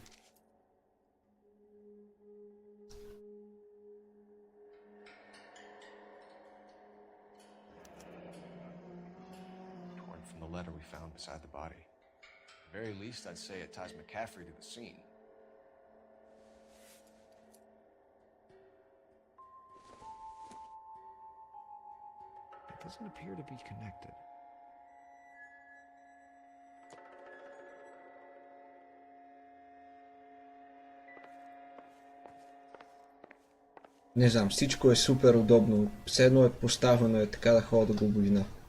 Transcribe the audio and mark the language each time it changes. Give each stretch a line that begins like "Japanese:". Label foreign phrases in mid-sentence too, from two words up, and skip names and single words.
English: Torn from the letter we found beside the body. At the very least, I'd say it ties McCaffrey to the scene. Doesn't appear to be connected.
Bulgarian: Не знам, всичко е супер удобно. Все едно е поставено е така да ходя до глубина.